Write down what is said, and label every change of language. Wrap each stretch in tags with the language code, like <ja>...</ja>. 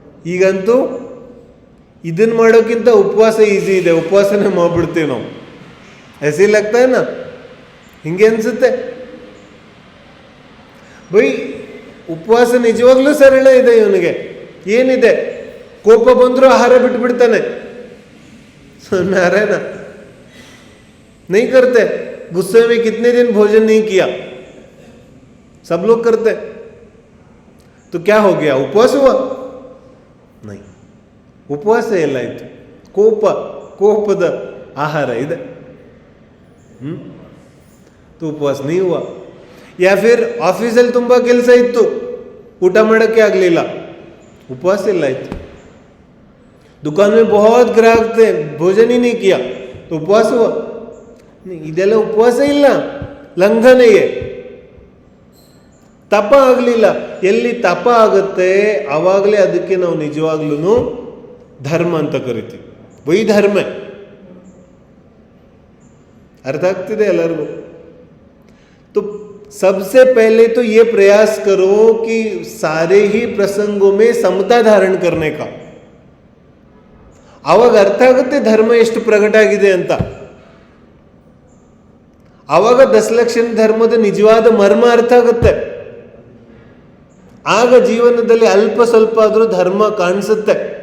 <kn>ಈಗಂತೂ ಇದನ್ನ ಮಾಡೋಕ್ಕಿಂತ ಉಪವಾಸ ಈಸಿ ಇದೆ, ಉಪವಾಸನೇ ಮಾಡ್ಬಿಡ್ತೀವಿ ನಾವು. ಹಸಿ ಲಾಗ್ತಾನ, ಹಿಂಗೆ ಅನ್ಸುತ್ತೆ ಬೈ. ಉಪವಾಸ ನಿಜವಾಗ್ಲೂ ಸರಳ ಇದೆ. ಇವನಿಗೆ ಏನಿದೆ, ಕೋಪ ಬಂದರೂ ಆಹಾರ ಬಿಟ್ಬಿಡ್ತಾನೆ.</kn> <hi>नारायण नहीं करते, गुस्से में कितने दिन भोजन नहीं किया, सब लोग करते. तो क्या हो गया, उपवास हुआ?</hi> <kn>नहीं, ಉಪವಾಸ ಎಲ್ಲ ಇತ್ತು, ಕೋಪದ ಆಹಾರ ಇದೆ.</kn> <hi>तो उपवास नहीं हुआ. या फिर</hi> <kn>ಆಫೀಸಲ್ಲಿ ತುಂಬ ಕೆಲಸ ಇತ್ತು, ಊಟ ಮಾಡೋಕ್ಕೆ ಆಗಲಿಲ್ಲ, उपवास ಎಲ್ಲ ಇತ್ತು.</kn> <hi>दुकान में बहुत ग्राहक थे, भोजन ही नहीं किया, तो उपवास हुआ?</hi> <kn>नहीं, ಇದೆಲ್ಲ ಉಪವಾಸ ಇಲ್ಲ, ಲಂಘನೆಯೇ. ತಪ ಆಗಲಿಲ್ಲ. ಎಲ್ಲಿ ತಪ ಆಗುತ್ತೆ ಆವಾಗಲೇ ಅದಕ್ಕೆ ನಾವು ನಿಜವಾಗ್ಲೂ ಧರ್ಮ ಅಂತ ಕರಿತೀವಿ, ವೈಧರ್ಮ. अर्थ ಆಗ್ತಿದೆ ಎಲ್ಲರಿಗೂ?</kn> <hi>तो सबसे पहले तो ये प्रयास करो कि सारे ही प्रसंगों में समता धारण करने का.</hi> <kn>ಆವಾಗ ಅರ್ಥ ಆಗುತ್ತೆ ಧರ್ಮ ಎಷ್ಟು ಪ್ರಕಟ ಆಗಿದೆ ಅಂತ. ಆವಾಗ ದಶಲಕ್ಷಣ ಧರ್ಮದ ನಿಜವಾದ ಮರ್ಮ ಅರ್ಥ ಆಗುತ್ತೆ. ಆಗ ಜೀವನದಲ್ಲಿ ಅಲ್ಪ ಸ್ವಲ್ಪ ಆದರೂ ಧರ್ಮ ಕಾಣಿಸುತ್ತೆ.</kn>